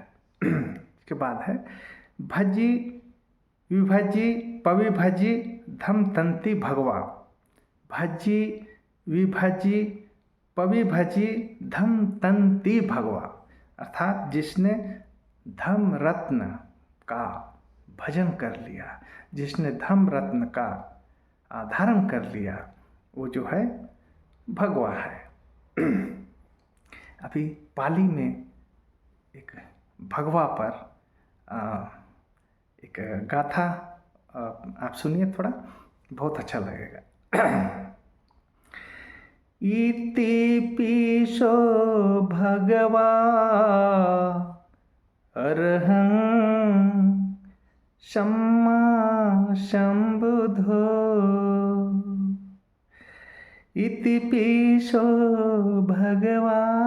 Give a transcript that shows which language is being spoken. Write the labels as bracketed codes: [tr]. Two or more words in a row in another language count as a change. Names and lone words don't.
[hi] इसके बाद है [pi] भजी विभजी पविभजी धम तंती भगवा, भजी विभजी पविभजी धम तंती भगवा, [hi] अर्थात जिसने धम रत्न का भजन कर लिया, जिसने धम्म रत्न का धारण कर लिया, वो जो है भगवा है। अभी पाली में एक भगवा पर एक गाथा आप सुनिए, थोड़ा बहुत अच्छा लगेगा। [pi] इति पीशो भगवा अर्हं सम्मा सम्बुधो, इति पीशो भगवा